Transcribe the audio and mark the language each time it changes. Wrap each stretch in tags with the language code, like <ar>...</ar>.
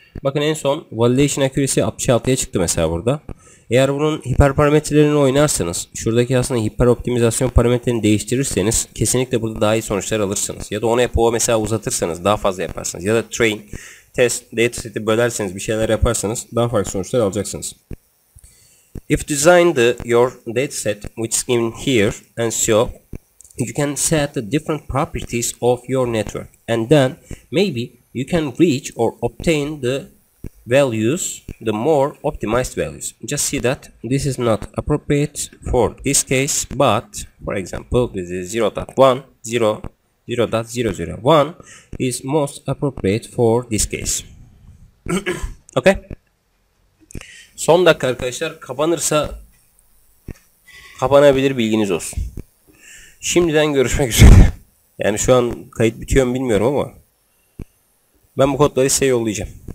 <tr>Bakın en son validation accuracy 66'ya çıktı mesela burada. Eğer bunun hiperparametrelerini oynarsanız, şuradaki aslında hiper optimizasyon parametrelerini değiştirirseniz kesinlikle burada daha iyi sonuçlar alırsınız. Ya da onu hep o mesela uzatırsanız daha fazla yaparsınız. Ya da train, test, dataset'i bölerseniz bir şeyler yaparsanız daha farklı sonuçlar alacaksınız.</tr> <en>If design your dataset which is given here, and so you can set the different properties of your network, and then maybe you can reach or obtain the values, the more optimized values. Just see that this is not appropriate for this case, but for example this is 0.1, 0.001 is most appropriate for this case. Okay.</en> <tr>Son dakika arkadaşlar, kapanırsa kapanabilir, bilginiz olsun. Şimdiden görüşmek üzere. Yani şu an kayıt bitiyor mu bilmiyorum ama ben bu kodları size yollayacağım.</tr>